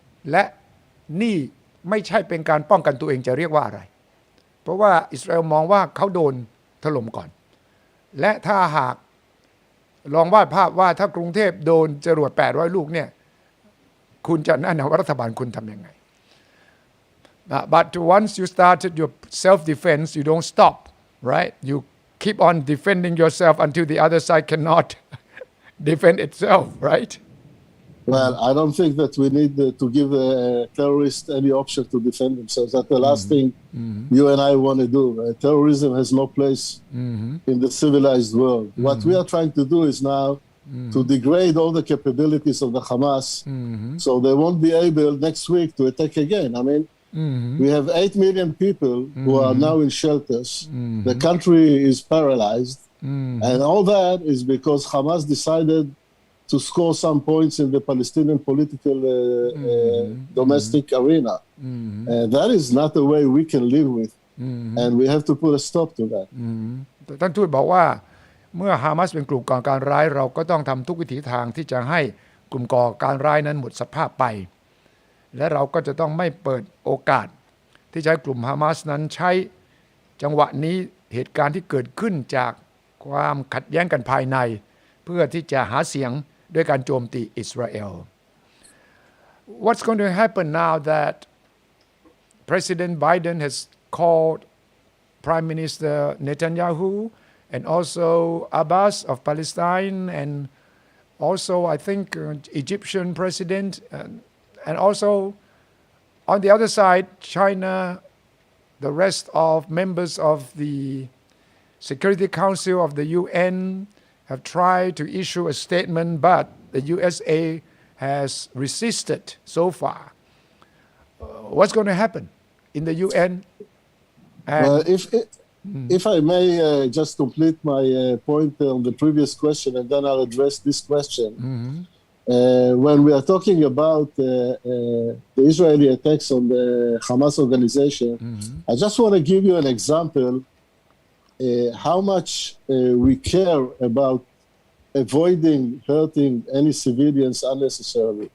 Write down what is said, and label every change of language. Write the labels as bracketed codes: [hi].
[th] และนี่ไม่ใช่เป็นการป้องกันตัวเองจะเรียกว่าอะไรเพราะว่าอิสราเอลมองว่าเขาโดนถล่มก่อนและถ้าหากลองวาดภาพว่าถ้ากรุงเทพโดนจรวด800 ลูกเนี่ยคุณจะแนะนำว่ารัฐบาลคุณทำยังไง [en] But once you started your self-defense you don't stop right you keep on defending yourself until the other side cannot defend itself right Well, I don't think that we need to give the terrorists any option to defend themselves. That's the last thing you and I want to do. Terrorism has no place in the civilized world. What we are trying to do is now to degrade all the capabilities of the Hamas so they won't be able next week to attack again. I mean, we have 8 million people who are now in shelters. The country is paralyzed. And all that is because Hamas decided to score some points in the Palestinian political domestic arena. That is not a way we can live with. And we have to put a stop to that. [th] ท่านทูตบอกว่าเมื่อฮามาสเป็นกลุ่มก่อการร้ายเราก็ต้องทำทุกวิถีทางที่จะให้กลุ่มก่อการร้ายนั้นหมดสภาพไป และเราก็จะต้องไม่เปิดโอกาสที่จะให้กลุ่มฮามาสนั้นใช้จังหวะนี้เหตุการณ์ที่เกิดขึ้นจากความขัดแย้งกันภายในเพื่อที่จะหาเสียงด้วยการโจมตีอิสราเอล [en] What's going to happen now that President Biden has called Prime Minister Netanyahu and also Abbas of Palestine and also I think Egyptian president and also on the other side China the rest of members of the Security Council of the UN have tried to issue a statement, but the USA has resisted so far. What's going to happen in the UN? If I may just complete my point on the previous question, and then I'll address this question. When we are talking about the Israeli attacks on the Hamas organization, I just want to give you an example how much we care about avoiding hurting any civilians unnecessarily.